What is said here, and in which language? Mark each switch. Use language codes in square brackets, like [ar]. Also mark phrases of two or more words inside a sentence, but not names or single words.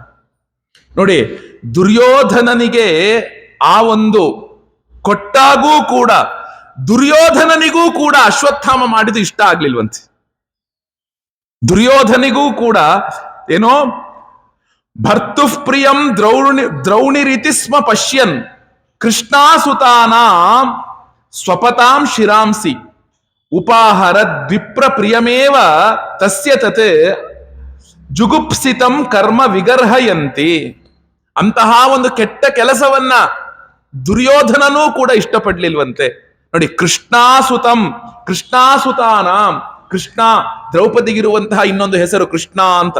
[kn] ನೋಡಿ, ದುರ್ಯೋಧನನಿಗೆ ಆ ಒಂದು ಕೊಟ್ಟಾಗೂ ಕೂಡ ದುರ್ಯೋಧನನಿಗೂ ಕೂಡ ಅಶ್ವತ್ಥಾಮ ಮಾಡಿದ್ದು ಇಷ್ಟ ಆಗ್ಲಿಲ್ವಂತೆ. ದುರ್ಯೋಧನಿಗೂ ಕೂಡ ಏನೋ [sa] ಭರ್ತುಃ ಪ್ರಿಯಂ ದ್ರೌಣಿರಿತಿ ಸ್ಮ ಪಶ್ಯನ್ ಕೃಷ್ಣಾಸುತಾನಾಂ ಸ್ವಪತಾಂ ಶಿರಾಂಸಿ ಉಪಾಹರ ದ್ವಿಪ್ರ ಪ್ರಿಯಮೇವ ತಸ್ಯ ತತ್ ಜುಗುಪ್ಸಿತಂ ಕರ್ಮ ವಿಗರ್ಹಯಂತಿ. [kn] ಅಂತಹ ಒಂದು ಕೆಟ್ಟ ಕೆಲಸವನ್ನ ದುರ್ಯೋಧನನೂ ಕೂಡ ಇಷ್ಟಪಡ್ಲಿಲ್ವಂತೆ. ನೋಡಿ, ಕೃಷ್ಣಾಸುತಾನಾಂ, ಕೃಷ್ಣ ದ್ರೌಪದಿಗಿರುವಂತಹ ಇನ್ನೊಂದು ಹೆಸರು ಕೃಷ್ಣ ಅಂತ.